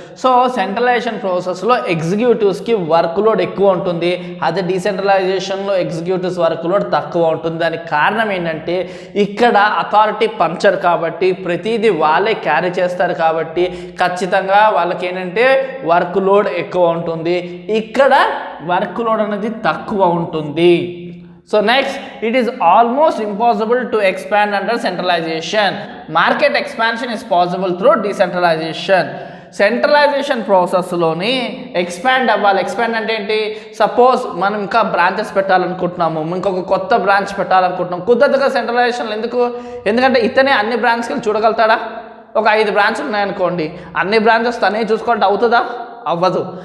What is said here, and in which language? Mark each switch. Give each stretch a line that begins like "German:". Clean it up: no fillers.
Telugu: So centralisation ప్రాసెస్లో ఎగ్జిక్యూటివ్స్కి work load ఎక్కువ ఉంటుంది, అదే డీసెంట్రలైజేషన్లో ఎగ్జిక్యూటివ్స్ వర్క్ లోడ్ తక్కువ ఉంటుంది. దానికి కారణం ఏంటంటే ఇక్కడ అథారిటీ పంచర్ కాబట్టి, ప్రతిదీ వాళ్ళే క్యారీ చేస్తారు కాబట్టి ఖచ్చితంగా వాళ్ళకి ఏంటంటే వర్క్ లోడ్ ఎక్కువ ఉంటుంది, ఇక్కడ వర్క్ లోడ్ అనేది తక్కువ ఉంటుంది.
English: So next, it is almost impossible to expand under centralization. Market expansion is possible through decentralization.
Telugu: Centralisation ప్రాసెస్లోని ఎక్స్పాండ్ అవ్వాలి. ఎక్స్పాండ్ అంటే ఏంటి? సపోజ్ మనం ఇంకా బ్రాంచెస్ పెట్టాలనుకుంటున్నాము, ఇంకొక కొత్త బ్రాంచ్ పెట్టాలనుకుంటున్నాం, కుదరదుగా సెంట్రలైజేషన్. ఎందుకంటే ఇతనే అన్ని బ్రాంచ్కి చూడగలుగుతాడా? ఒక 5 బ్రాంచ్లు ఉన్నాయనుకోండి, అన్ని బ్రాంచెస్ తనే చూసుకోవడం అవుతుందా? అవ్వదు.